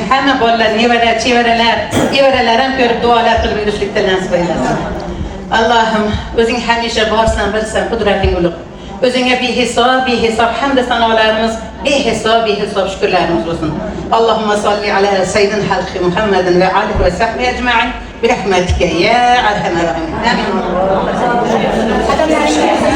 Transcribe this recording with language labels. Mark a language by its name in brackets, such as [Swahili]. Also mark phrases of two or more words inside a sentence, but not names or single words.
[Uzbek] Hamma bolalar, nevara, evaralar ham ko'rib duolar qilib yurishlikdan nasib eylesin. Allohim, o'zing hamisha borsan, bilsan, qudrating ulug'. O'zingga behesab hamda sanolarimiz, behesab shukrlarimiz bo'lsin. [Arabic] اللهم صل على سيد الخلق محمد وآله وصحبه أجمعين برحمتك يا أرحم الراحمين آمين.